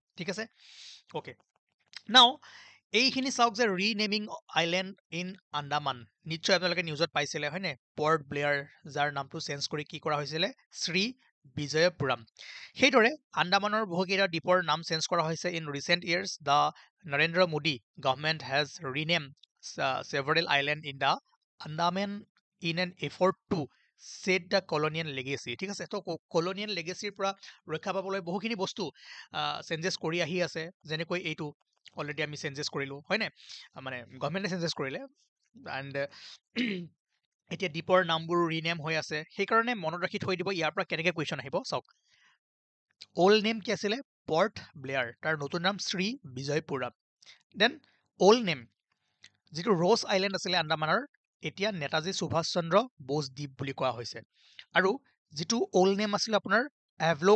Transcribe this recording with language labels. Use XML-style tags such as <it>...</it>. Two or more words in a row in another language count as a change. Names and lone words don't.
<as>ঠিক আছে অ'কে নাও এইখিনি চাওক যে</as> <en>renaming island in Andaman</en> <as>নিশ্চয় আপোনালোকে নিউজত পাইছিলে হয়নে পৰ্ট ব্লেয়াৰ যাৰ নামটো চেঞ্জ কৰি কি কৰা হৈছিলে শ্ৰী বিজয়পুৰম সেইদৰে আন্দামানৰ বহুকেইটা দ্বীপৰ নাম চেঞ্জ কৰা হৈছে</as> <en>in recent years the Narendra Modi government has rename several island in the Andaman in an effort to set the colonial legacy</en> <as>ঠিক আছে তো</as> <en>colonial legacy</en> <as>ৰ পৰা ৰক্ষা পাবলৈ বহুখিনি বস্তু চেঞ্জেছ কৰি আহি আছে যেনেকৈ এইটো অলৰেডি আমি চেঞ্জেছ কৰিলোঁ হয়নে মানে গভৰ্ণমেণ্টে চেঞ্জেছ কৰিলে এণ্ড এতিয়া দ্বীপৰ নামবোৰ ৰিনেম হৈ আছে সেইকাৰণে মনত ৰাখি থৈ দিব ইয়াৰ পৰা কেনেকৈ কুৱেশ্যন আহিব চাওক</as> <en>old name</en> <as>কি আছিলে পৰ্ট ব্লেয়াৰ তাৰ নতুন নাম শ্ৰী বিজয়পুৰম দেন</as> <en>old name</en> <as>যিটো ৰ'জ আইলেণ্ড আছিলে আন্দামানৰ এতিয়া নেতাজী সুভাষ চন্দ্ৰ বোস দ্বীপ বুলি কোৱা হৈছে আৰু যিটো</as> <en>old name</en> <as>আছিলে আপোনাৰ এভলোক</as>